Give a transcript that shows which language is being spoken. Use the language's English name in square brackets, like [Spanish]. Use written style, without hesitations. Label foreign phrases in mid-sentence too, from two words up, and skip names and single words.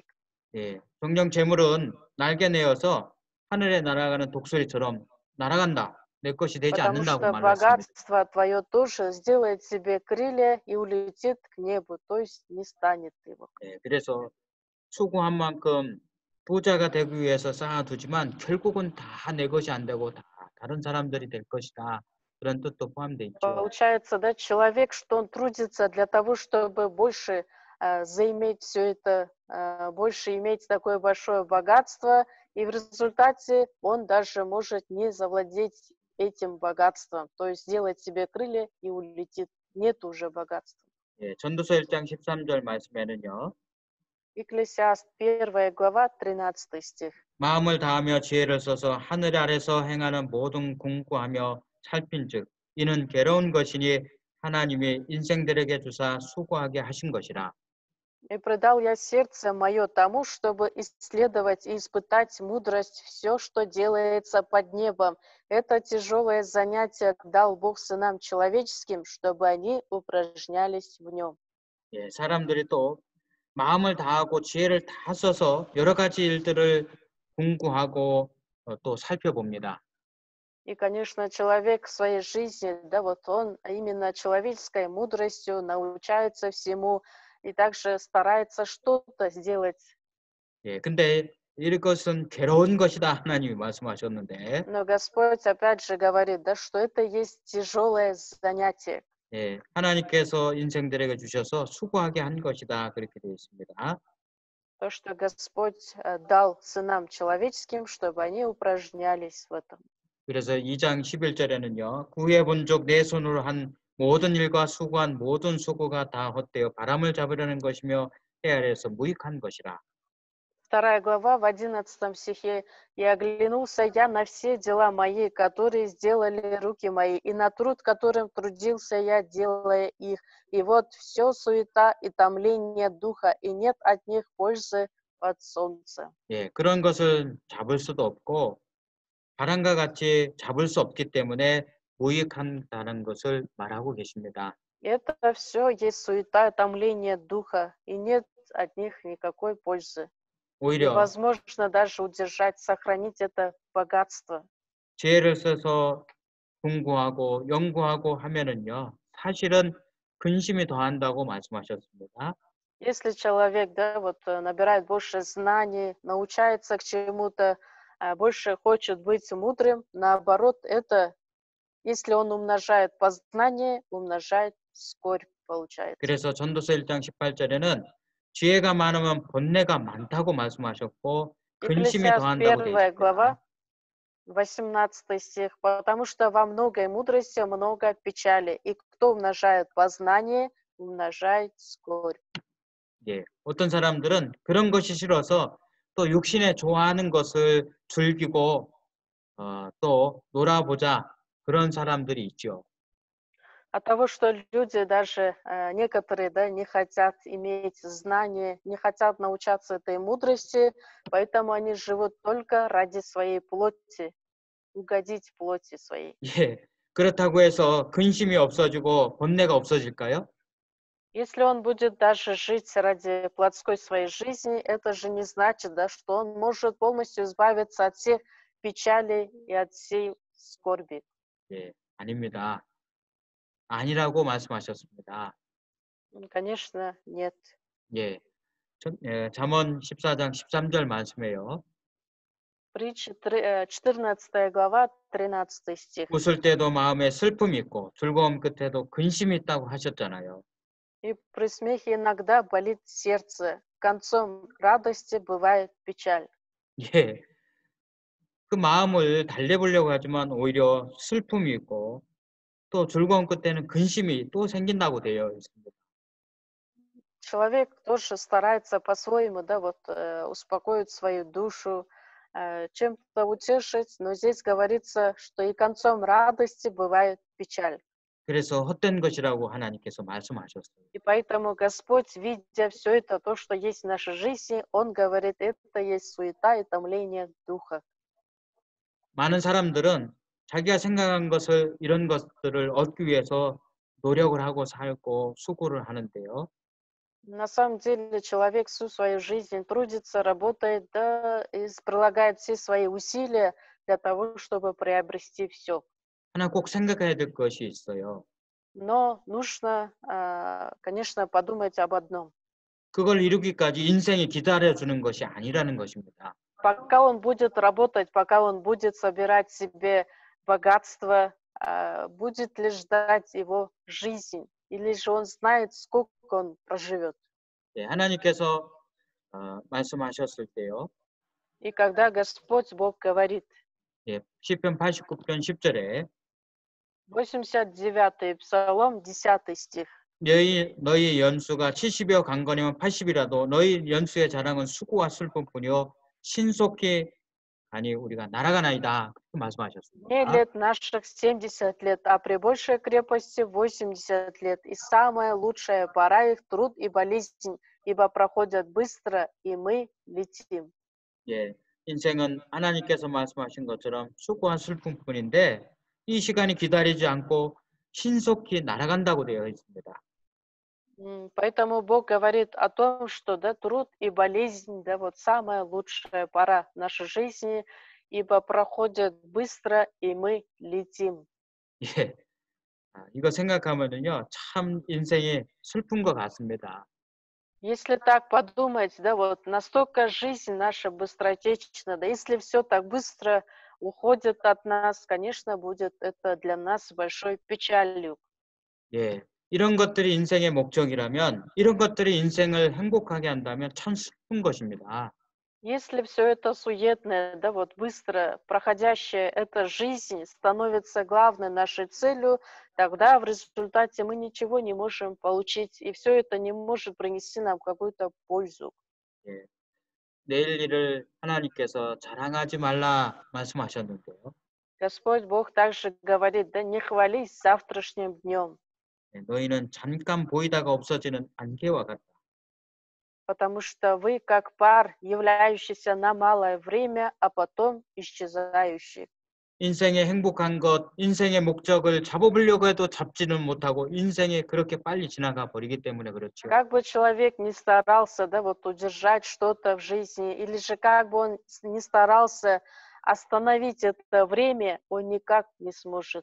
[Korean] 예, 정령 재물은 날개 내어서 하늘에 날아가는 독수리처럼 날아간다. 내 것이 되지 [Russian] потому [Korean] 않는다고 [Russian] что [Korean] 말했습니다. [Russian] богатство твое тоже сделает себе крылья и улетит к небу, то есть не станет его. [Korean] 예, 그래서 수고한 만큼 부자가 되기 위해서 쌓아두지만 결국은 다 내 것이 안 되고 다 다른 사람들이 될 것이다. 그런 뜻도 포함되어 있죠. [Russian] Получается, да, человек, что он трудится для того, чтобы больше заиметь все это, больше иметь такое большое богатство, и в результате он даже может не завладеть этим богатством, то есть сделать себе крылья и улетит. Нет уже богатства. [Korean] 예, 전도서 1장 13절 말씀에는요. [Russian] Екклесиаст 1 глава, 13 стих. [Korean] 마음을 다하며 지혜를 써서 하늘 아래서 행하는 모든 공부하며 살핀즉 이는 괴로운 것이니 하나님이 인생들에게 주사 수고하게 하신 것이라. [Russian] «И предал я сердце мое тому, чтобы исследовать и испытать мудрость все, что делается под небом. Это тяжелое занятие дал Бог сынам человеческим, чтобы они упражнялись в нем». [Korean] 예, 사람들이 또 마음을 다하고 지혜를 다 써서 여러 가지 일들을 공부하고 또 살펴봅니다. [Russian] И, конечно, человек в своей жизни, да, вот он именно человеческой мудростью научается всему и также старается что-то сделать. [Korean] 예, 근데 이것은 괴로운 것이다 하나님이 말씀하셨는데, [Russian] Но Господь опять же говорит, да, что это есть тяжелое занятие. [Korean] 예, 하나님께서 인생들에게 주셔서 수고하게 한 것이다 그렇게 되어 있습니다. [Russian] То, что Господь дал сынам человеческим, чтобы они упражнялись в этом. [Korean] 그래서 2장 11절에는요. 구해 본 적 내 손으로 한 모든 일과 수고한 모든 수고가 다 헛되어 바람을 잡으려는 것이며 헤아려서 무익한 것이라. [Russian] 2 глава в 11 стихе. «И оглянулся я на все дела мои, которые сделали руки мои, и на труд, которым трудился я, делая их. И вот все суета и томление духа, и нет от них пользы под солнцем». [Korean] 예, 그런 것을 잡을 수도 없고 바람과 같이 잡을 수 없기 때문에 무익한다는 것을 말하고 계십니다. [Russian] Это все есть суета и томление духа, и нет от них никакой пользы. [Korean] 오히려 [Russian] Невозможно даже удержать, сохранить это богатство. [Korean] 지혜를 써서 공부하고 연구하고 하면은요. 사실은 근심이 더한다고 말씀하셨습니다. [Russian] Если человек, да, вот набирает больше знаний, научается к чему-то, больше хочет быть мудрым, наоборот, это, если он умножает познание, умножает скорбь, получается. [Korean] 그래서 전도서 1장 18절에는 지혜가 많으면 번뇌가 많다고 말씀하셨고 근심이 [Russian] Екклесиаст [Korean] 더한다고 되어 1 있습니다. [Russian] глава, 18 стих. «Потому что во многой мудрости много печали, и кто умножает познание, умножает скорбь». [Korean] 예, 어떤 사람들은 그런 것이 싫어서 또 육신에 좋아하는 것을 즐기고 또 놀아보자 그런 사람들이 있죠. [Russian] От того, что люди даже, некоторые, да, не хотят иметь знания, не хотят научаться этой мудрости, поэтому они живут только ради своей плоти, угодить плоти своей. [Korean] 예, 그렇다고 해서 근심이 없어지고 번뇌가 없어질까요? [Russian] Если он будет даже жить ради плотской своей жизни, это же не значит, да, что он может полностью избавиться от всех печалей и от всей скорби. [Korean] 예, 아닙니다. 아니라고 말씀하셨습니다. [Russian] Конечно, нет. [Korean] 예, 잠언 14장 13절 말씀에요. [Russian] Притча 14 глава, 13 стих. [Korean] 웃을 때도 마음에 슬픔이 있고 즐거움 끝에도 근심이 있다고 하셨잖아요. [Russian] И при смехе иногда болит сердце, концом радости бывает печаль. [Korean] 예, 그 마음을 달래보려고 하지만 오히려 슬픔이 있고 또 즐거움 끝에는 근심이 또 생긴다고 되어 있습니다. [Russian] Человек тоже старается по-своему, да, вот, успокоить свою душу, чем-то утешить, но здесь говорится, что и концом радости бывает печаль. [Korean] 그래서 헛된 것이라고 하나님께서 말씀하셨어요. [Russian] И поэтому Господь, видя все это, то, что есть в нашей жизни, Он говорит, это есть суета и томление духа. [Korean] 많은 사람들은 자기가 생각한 것을 이런 것들을 얻기 위해서 노력을 하고 살고 수고를 하는데요. [Russian] На самом деле человек всю свою жизнь трудится, работает, да, и прилагает все свои усилия для того, чтобы приобрести все. [Korean] 하나 꼭 생각해야 될 것이 있어요. [Russian] Но нужно, конечно, подумать об одном. [Korean] 그걸 이루기까지 인생이 기다려주는 것이 아니라는 것입니다. [Russian] Пока он будет работать, пока он будет собирать себе богатство, будет ли ждать его жизнь? Или же он знает, сколько он проживет? [Korean] 예, 하나님께서 말씀하셨을 때요. [Russian] И когда Господь Бог говорит, [Korean] 예, 시편 89편 10절에 [Russian] 89-й Псалом, 10 стих. [Korean] 너희 연수가 70여 강건이면 80이라도 너희 연수의 자랑은 수고와 슬픔뿐이요 신속히 아니 우리가 날아가나이다. 그렇게 [Russian] «Мне [Korean] 말씀하셨습니다. [Russian] лет наших 70 лет, а при большей крепости 80 лет, и самая лучшая пора их труд и болезнь, ибо проходят быстро, и мы летим». [Korean] 예, 인생은 하나님께서 말씀하신 것처럼 수고와 슬픔뿐인데 이 시간이 기다리지 않고 신속히 날아간다고 되어 있습니다. [Russian] Поэтому Бог говорит о том, что, да, труд и болезнь, да, вот самая лучшая пора в нашей жизни, ибо проходят быстро, и мы летим. [Korean] 예, 이거 생각하면은요 참 인생이 슬픈 것 같습니다. [Russian] Если так подумать, да, вот настолько жизнь наша быстротечна, да, если все так быстро уходит от нас, конечно, будет это для нас большой печалью. [Korean] 예, 이런 것들이 인생의 목적이라면 이런 것들이 인생을 행복하게 한다면 참 슬픈 것입니다. [Russian] Если все это суетное, да, вот быстро проходящая эта жизнь становится главной нашей целью, тогда в результате мы ничего не можем получить, и все это не может принести нам какую-то пользу. [Korean] 예, 내일 일을 하나님께서 자랑하지 말라 말씀하셨는데요. [Russian] Господь Бог также говорит, да не хвались завтрашним днем, [Korean] 예, 너희는 잠깐 보이다가 없어지는 안개와 같다. [Russian] потому что вы как пар, являющийся на малое время, а потом исчезающий. [Korean] 인생의 행복한 것, 인생의 목적을 잡아보려고 해도 잡지는 못하고 인생이 그렇게 빨리 지나가 버리기 때문에 그렇죠. [Russian] Как бы человек ни старался, да, вот удержать что-то в жизни, или же как бы он не старался остановить это время, он никак не сможет.